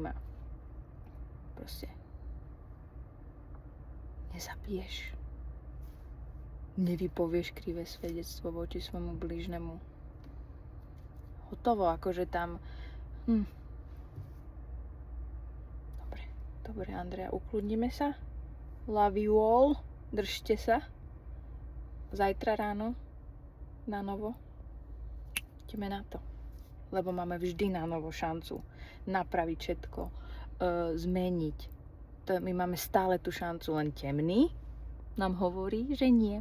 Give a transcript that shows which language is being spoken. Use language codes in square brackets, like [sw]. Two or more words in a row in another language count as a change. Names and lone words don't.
[sk] A proste nezabiješ. Nevypovieš krivé svedectvo voči svojmu blížnemu. Hotovo, akože tam... Dobre, Andrea, ukludnime sa. [en] Love you all. [sk] Držte sa. Zajtra ráno na novo ideme na to. Lebo máme vždy na novo šancu napraviť všetko, zmeniť. My máme stále tú šancu, len temný nám hovorí, že nie.